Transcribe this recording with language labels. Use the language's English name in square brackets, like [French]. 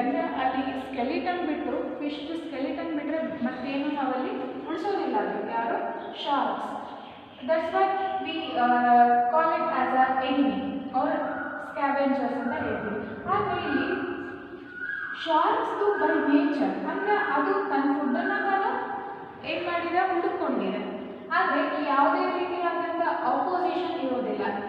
[Kannada] ಅಂದರೆ ಅಲ್ಲಿ ಸ್ಕೆಲಿಟನ್ ಬಿಟ್ಟು ಫಿಶ್ದು ಸ್ಕೆಲಿಟನ್ ಬಿಟ್ಟರೆ ಮತ್ತೇನು ನಾವಲ್ಲಿ ಉಳಿಸೋದಿಲ್ಲ, ಅದು ಯಾರು sharks. [English] That's why we call it as a enemy or scavengers [Kannada] ಅಂತ ಹೇಳ್ತೀವಿ. ಆದರೆ ಇಲ್ಲಿ ಶಾರ್ಕ್ಸ್ದು ಬೈ ನೇಚರ್ ಅಂದರೆ ಅದು ತನ್ನ ಫುಡ್ಡನ್ನು ತಾನು ಏನು ಮಾಡಿದೆ, ಹುಡುಕೊಂಡಿದೆ. ಆದರೆ ಯಾವುದೇ ರೀತಿಯಾದಂಥ ಅಪೋಸಿಷನ್ ಇರೋದಿಲ್ಲ.